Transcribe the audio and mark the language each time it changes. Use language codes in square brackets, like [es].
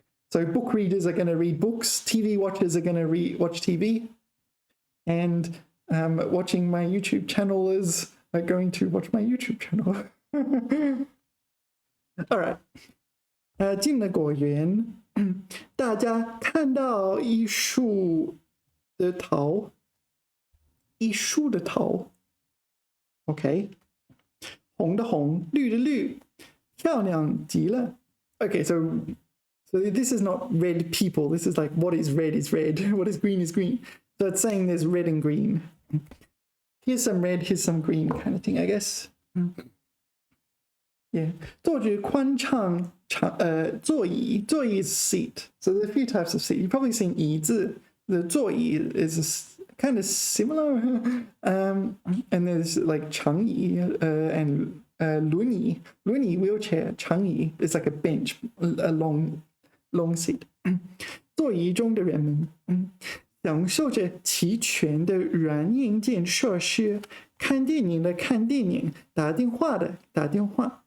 [en] So book readers are going to read books, TV watchers are going to watch TV, and watching my YouTube channel is going to watch my YouTube channel. All right. [zh] 进了果园，大家看到一树的桃，一树的桃 ，OK， 红的红，绿的绿，漂亮极了。 [en] Okay, so this is not red people. This is like what is red, what is green. So it's saying there's red and green. Here's some red, here's some green kind of thing, I guess. Yeah. [zh] 坐着宽敞座椅 is seat. [en] So there's a few types of seat. You've probably seen 椅子. The 座椅 is kind of similar. And there's like 长椅 and 轮椅 wheelchair 长椅 is like a bench, a long seat. [zh] 座椅中的人们享受着齐全的软硬件设施，看电影的看电影，打电话的打电话。